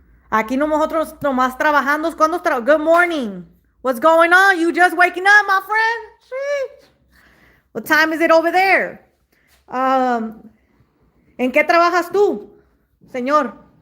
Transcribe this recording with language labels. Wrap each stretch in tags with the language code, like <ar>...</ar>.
<es>Aquí nosotros nomás trabajando.</es> <en>Good morning. What's going on? You just waking up, my friend? Sheesh. What time is it over there?</en> <es>¿En qué trabajas tú, señor?</es>